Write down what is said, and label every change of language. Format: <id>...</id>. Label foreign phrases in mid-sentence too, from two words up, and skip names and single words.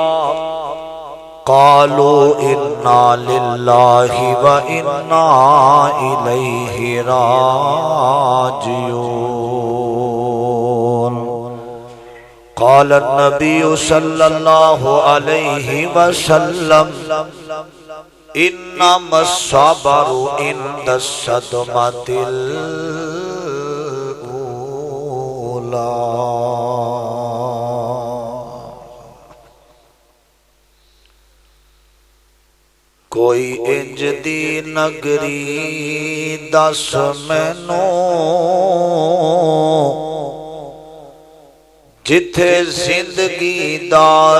<ar>قالوا إنا لله وإنا إليه راجعون قال النبي صلى الله عليه وسلم إنما الصبر عند الصدمة</ar> <pa>کوئی انج دی نگری دس مینوں جتھے زندگی دا</pa>